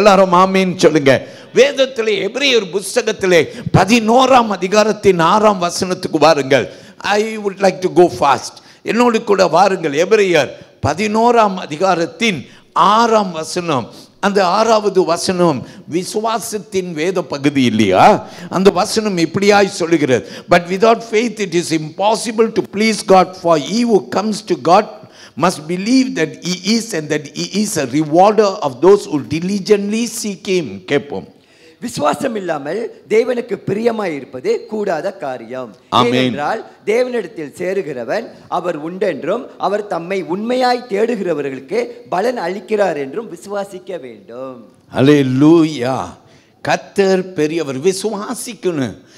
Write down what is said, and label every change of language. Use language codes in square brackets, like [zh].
[ta] எல்லாரும் ஆமென் சொல்லுங்க. வேதத்திலே எபிரேயர் புஸ்தகத்திலே 11ஆம் அதிகாரத்தின் 6ஆம் வசனத்துக்கு வாருங்கள். [en] I would like to go fast. [ta] என்னோடு கூட வாருங்கள். எபிரேயர் 11ஆம் அதிகாரத்தின் 6ஆம் வசனம். அந்த 6வது வசனம் விசுவாசத்தின் வேத பகுதி இல்லையா? அந்த வசனம் இப்படியாய் சொல்லுகிறது, [en] but without faith it is impossible to please God, for he who comes to God must believe that he is and that he is a rewarder of those who diligently seek him. [ta] கேட்போம். விசுவாசம் இல்லாமல் தேவனுக்கு பிரியமாய் இருப்பது கூடாத காரியம். ஏனென்றால் தேவனிடத்தில் சேருகிறவன் அவர் உண்டென்றும் அவர் தம்மை உண்மையாய் தேடுகிறவர்களுக்கு பலன் அளிக்கிறார் என்றும் விசுவாசிக்க வேண்டும். அல்லேலூயா. கர்த்தர் பெரியவர். விசுவாசிக்கணும்.